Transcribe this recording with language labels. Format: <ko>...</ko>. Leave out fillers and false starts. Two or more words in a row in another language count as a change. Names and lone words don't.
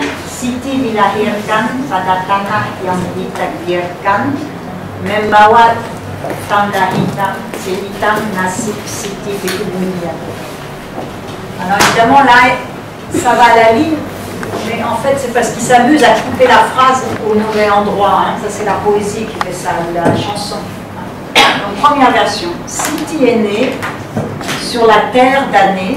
<id>Siti dilahirkan pada tanah yang ditakdirkan, membawa tanda hitam, sehitam nasib Siti di dunia.</id> <fr>Alors évidemment là, ça va à la ligne, mais en fait c'est parce qu'il s'amuse à couper la phrase au mauvais endroit. Hein. Ça c'est la poésie qui fait ça, la chanson. Donc première version. Siti est né sur la terre d'année.</fr>